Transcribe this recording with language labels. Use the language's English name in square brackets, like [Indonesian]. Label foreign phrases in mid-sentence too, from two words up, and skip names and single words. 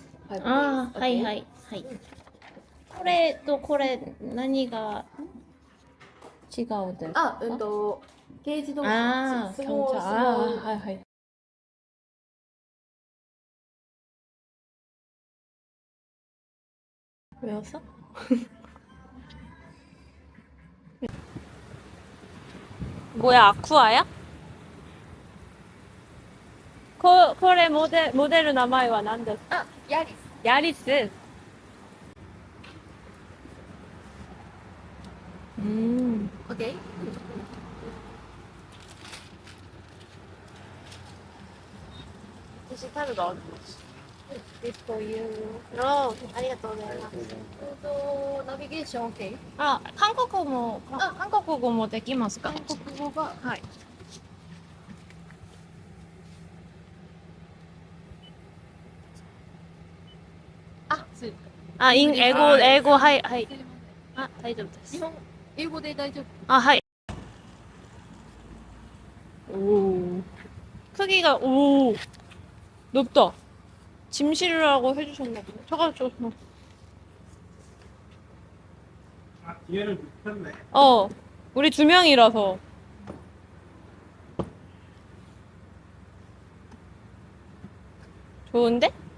[Japanese] ああ、はいはいはい。これとこれ何が違うですか？あ、軽自動車。ああ、 [Korean] 스몰, 경차. 스몰. 아, 하이. 외웠어? 뭐야, 아쿠아야? これ 모델 名前は何ですか？ [Japanese] あ、ヤリス。ヤリス。 [English] OK? This time got this for you. [Japanese] ありがとうございます。 [English] navigation OK? [Japanese] あ、韓国語もできますか？韓国語が、はい。あ、そう。あ、英語、はい、はい。あ、大丈夫です。英語で大丈夫。 [Korean] 아, 하이. 오. 크기가, 오. 높다. 짐 실으라고 해주셨나 보네. 잠깐. 아, 뒤에를 눕혔네. 우리 2명이라서. 좋은데?